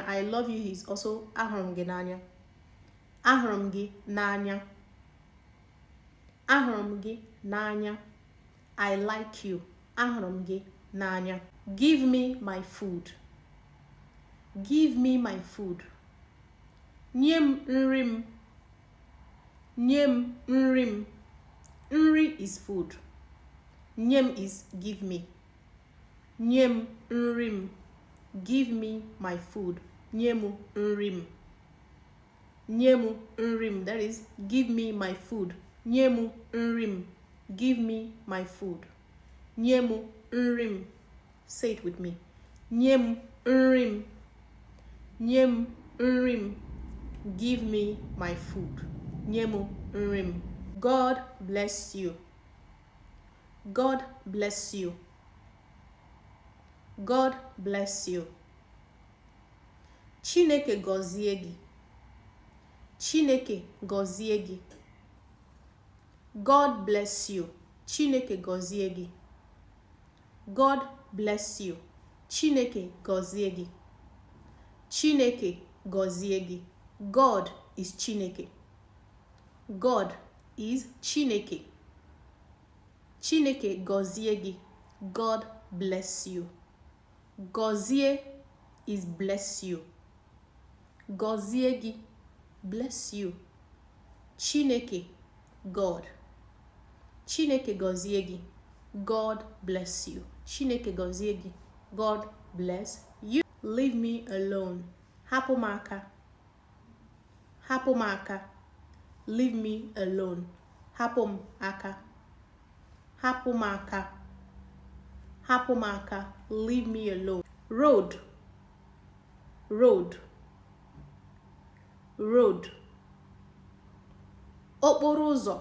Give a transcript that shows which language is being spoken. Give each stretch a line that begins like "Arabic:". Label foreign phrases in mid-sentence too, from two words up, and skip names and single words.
English: I love you is also
Igbo: ahụrụ m gị n'anya. Ahụrụ m gị n'anya. Ahụrụ m gị n'anya.
English: I like you.
Igbo: Ahụrụ m gị n'anya.
English: Give me my food. Give me my food.
Igbo: Nye m nri m. Nyem nrim.
English: Nri is food. Nyem is give me.
Igbo: Nyem nrim.
English: Give me my food.
Igbo: Nyemu nrim. Nyemu nrim.
English: That is, give me my food.
Igbo: Nyemu nrim.
English: Give me my food.
Igbo: Nyemu nrim.
English: Say it with me.
Igbo: Nyem nrim. Nyem nrim.
English: Give me my food.
Igbo: Nyemu nrim.
English: God bless you. God bless you. God bless you.
Igbo: Chineke gọzie gị. Chineke gọzie gị.
English: God bless you.
Igbo: Chineke gọzie gị.
English: God bless you.
Igbo: Chineke gọzie gị. Chineke gọzie gị.
English: God is Chineke. God is Chineke.
Igbo: Chineke gọzie gị.
English: God bless you. Gọzie is bless you.
Igbo: Gọzie gị,
English: bless you.
Igbo: Chineke, God. Chineke gọzie gị.
English: God bless you.
Igbo: Chineke gọzie gị.
English: God bless you. Leave me alone.
Igbo: Hapụ m aka. Hapụ m aka.
English: Leave me alone.
Igbo: Hapụ m aka. Hapụ m aka. Hapụ m aka.
English: Leave me alone. Road. Road. Road.
Igbo: Okporo ụzọ.